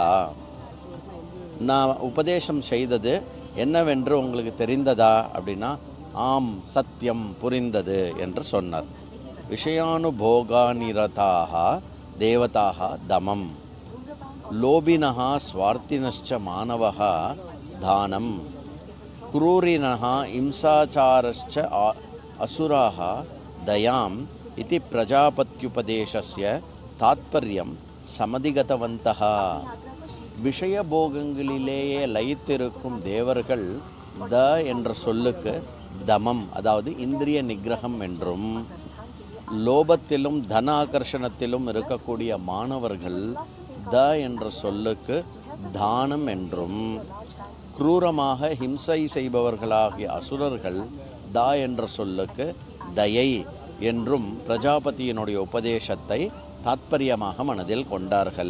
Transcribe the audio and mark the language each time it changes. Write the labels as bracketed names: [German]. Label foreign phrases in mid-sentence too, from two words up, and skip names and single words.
[Tamil] நான் உபதேசம் செய்தது என்னவென்று உங்களுக்கு தெரிந்ததா அப்படின்னா, ஆம் சத்தியம் புரிந்தது என்று சொன்னார். [Sanskrit] विषयानुभोगनिरताः देवाः द दमम् लोभिनः स्वार्थिनश्च मानवाः दानम् क्रूरिणः हिंसाचारश्च असुराः दयाम् इति प्रजापत्युपदेशस्य तात्पर्यं समधिगतवन्तः. [Tamil] விஷயபோகங்களிலேயே லயித்திருக்கும் தேவர்கள் த என்ற சொல்லுக்கு தமம், அதாவது இந்திரிய நிகிரகம் என்றும், லோபத்திலும் தனாகர்ஷணத்திலும் இருக்கக்கூடிய மாணவர்கள் த என்ற சொல்லுக்கு தானம் என்றும், क्रूरமாக ஹிம்சை செய்பவர்களாகிய அசுரர்கள் தா என்ற சொல்லுக்கு தயை என்றும் பிரஜாபதியினுடைய உபதேசத்தை தாத்பரியமாக மனதில் கொண்டார்கள்.